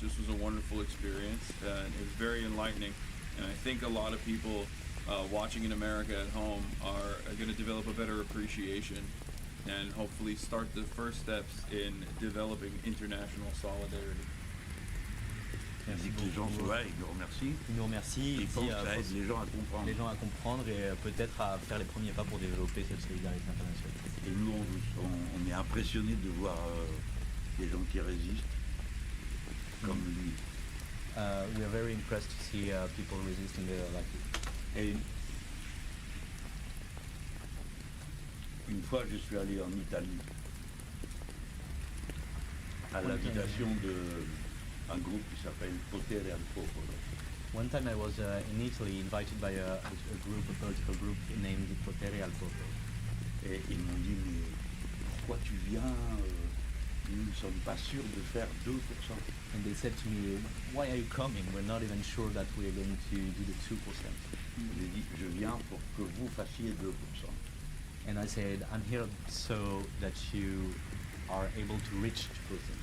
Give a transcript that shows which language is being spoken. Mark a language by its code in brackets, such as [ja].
[en] This was a wonderful experience. It was very enlightening, and I think a lot of people watching in America at home are going to develop a better appreciation and hopefully start the first steps in developing international solidarity. [fr] Il dit que les gens sont là, ils nous remercient. Il nous remercie. Il faut que ça aide pousse les gens à comprendre. les gens à comprendre et peut-être à faire les premiers pas pour développer cette solidarité internationale. Et nous, on est impressionnés de voir des gens qui résistent, comme lui. [en] We are very impressed to see people resisting like [fr] Et une fois, je suis allé en Italie à l'invitation d'un groupe qui s'appelle Potere al Popolo. [en] One time I was in Italy invited by a political group named Potere al Popolo. [fr] Et ils m'ont dit, mais pourquoi tu viens? Nous ne sommes pas sûrs de faire 2%. [en] And they said to me, why are you coming? We're not even sure that we're going to do the 2%. [fr] J'ai dit, je viens pour que vous fassiez 2%. [en] And I said, I'm here so that you are able to reach 2%.